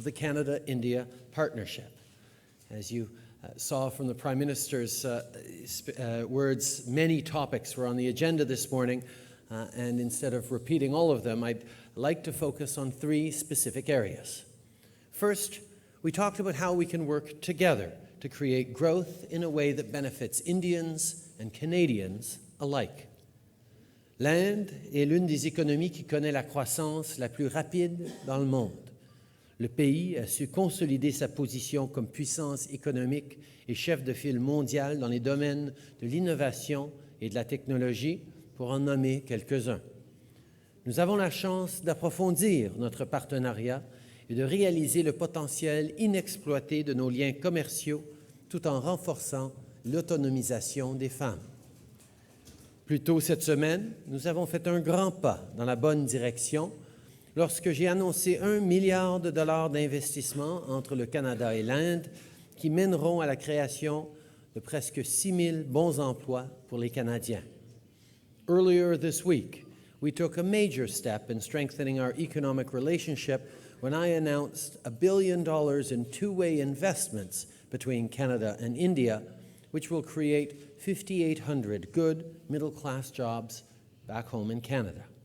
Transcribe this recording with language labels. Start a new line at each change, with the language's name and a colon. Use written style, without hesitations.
English: of the Canada-India Partnership. As you saw from the Prime Minister's words, many topics were on the agenda this morning, and instead of repeating all of them, I'd like to focus on three specific areas. First, we talked about how we can work together to create growth in a way that benefits Indians and Canadians alike.
French: L'Inde est l'une des économies qui connaît la croissance la plus rapide dans le monde. Le pays a su consolider sa position comme puissance économique et chef de file mondial dans les domaines de l'innovation et de la technologie, pour en nommer quelques-uns. Nous avons la chance d'approfondir notre partenariat et de réaliser le potentiel inexploité de nos liens commerciaux tout en renforçant l'autonomisation des femmes. Plus tôt cette semaine, nous avons fait un grand pas dans la bonne direction lorsque j'ai annoncé $1 milliard d'investissement entre le Canada et l'Inde qui mèneront à la création de presque 6 000 bons emplois pour les Canadiens.
English: Earlier this week, we took a major step in strengthening our economic relationship when I announced $1 billion in two-way investments between Canada and India, which will create 5,800 good middle-class jobs back home in Canada.